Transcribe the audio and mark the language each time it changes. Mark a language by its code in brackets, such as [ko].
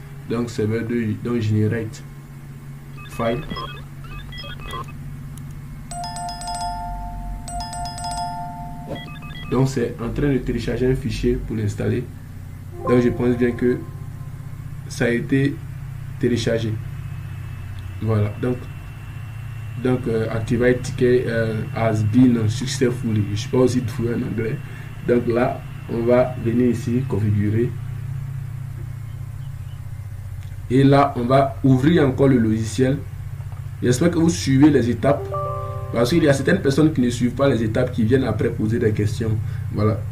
[fr] Donc serveur 2, donc [en] generate file. [fr] Donc c'est en train de télécharger un fichier pour l'installer. Donc je pense bien que ça a été téléchargé. Voilà. [en] Donc activate ticket has been successfully. [fr] Je ne sais pas aussi trouver en anglais. Donc là, on va venir ici configurer. Et là, on va ouvrir encore le logiciel. J'espère que vous suivez les étapes. Parce qu'il y a certaines personnes qui ne suivent pas les étapes, qui viennent après poser des questions. Voilà.